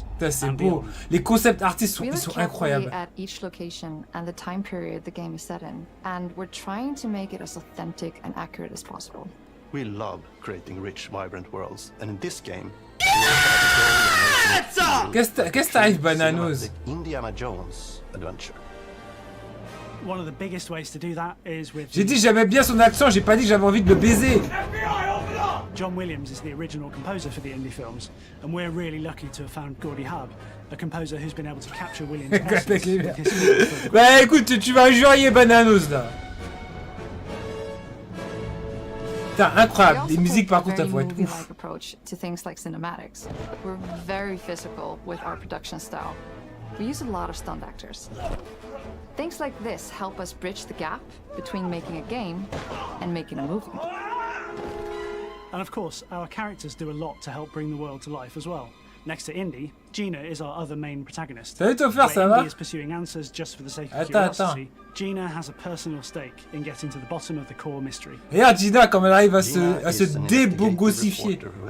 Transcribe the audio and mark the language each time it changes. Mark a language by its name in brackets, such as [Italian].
[French] C'est beau. Les concepts artists ils sont incroyables. [English] At each location and the time period the game is set in, and we're trying to make it as authentic and accurate as possible. We love creating rich, vibrant worlds, and in this game, [French] qu'est-ce que t'arrive, Bananos? [English] Indiana Jones adventure. One of the biggest ways to do that is with. [French] J'ai dit j'aimais bien son accent, j'ai pas dit que j'avais envie de le baiser. [English] John Williams is the original composer for the indie films, and we're really lucky to have found Gordy Hub, a composer who's been able to capture Williams' essence with his. [French] Bah écoute, tu vas injurier Bananos là. Putain, incroyable. Les musiques par contre, ça faut être ouf. [English] Approach to things like cinematics. We're very physical with our production style. We use a lot of stunt actors. Things like this help us bridge the gap between making a game and making a movie. And of course, our characters do a lot to help bring the world to life as well. Next to Indy, Gina is our other main protagonist. [French] Salut Topher, ça va? [English] Indy is pursuing answers just for the sake of curiosity. Gina has a personal stake in getting to the bottom of the core mystery. [French] Regarde Gina comme elle arrive à se débogossifier.